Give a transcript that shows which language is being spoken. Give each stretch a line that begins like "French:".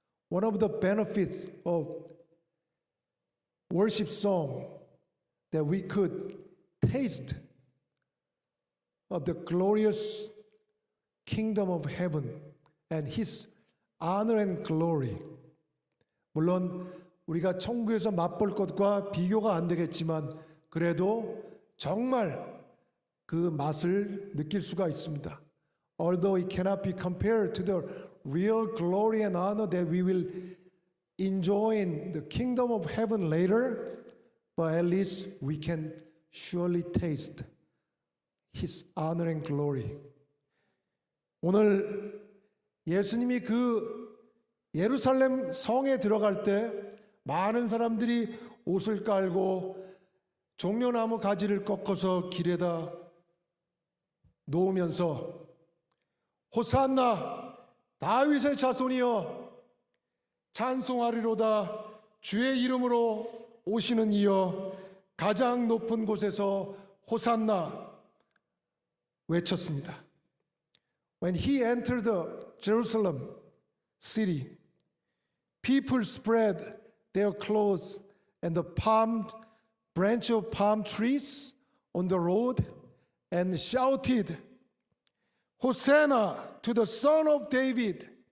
English: One of the benefits of worship song that we could taste of the glorious kingdom of heaven and his honor and glory.
Korean: 물론 우리가 천국에서 맛볼 것과 비교가 안 되겠지만 그래도 정말 그 맛을 느낄 수가 있습니다.
English: Although it cannot be compared to the real glory and honor that we will enjoy in the kingdom of heaven later, but at least we can surely taste his honor and glory.
Korean: 오늘 예수님이 그 예루살렘 성에 들어갈 때 많은 사람들이 옷을 깔고 종려나무 가지를 꺾어서 길에다 놓으면서 호산나 다윗의 자손이여 찬송하리로다 주의 이름으로 오시는 이여 가장 높은 곳에서 호산나 외쳤습니다.
English: When he entered the Jerusalem city, people spread their clothes and the branch of palm trees on the road and shouted, Hosanna to the Son of David.